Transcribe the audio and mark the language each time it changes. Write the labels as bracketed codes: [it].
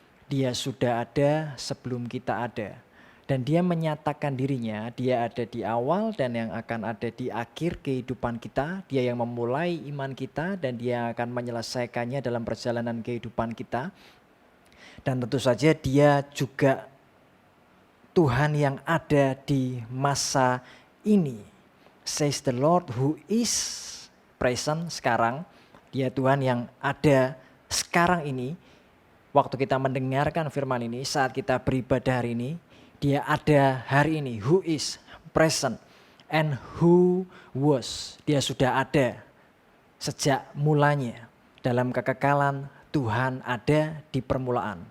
[id] Dia sudah ada sebelum kita ada. Dan dia menyatakan dirinya, dia ada di awal dan yang akan ada di akhir kehidupan kita. Dia yang memulai iman kita dan dia akan menyelesaikannya dalam perjalanan kehidupan kita. Dan tentu saja dia juga Tuhan yang ada di masa ini. [en] Says the Lord who is present [id] sekarang. Dia Tuhan yang ada sekarang ini. Waktu kita mendengarkan firman ini, saat kita beribadah hari ini, dia ada hari ini, [en] who is present and who was. [id] Dia sudah ada sejak mulanya. Dalam kekekalan Tuhan ada di permulaan.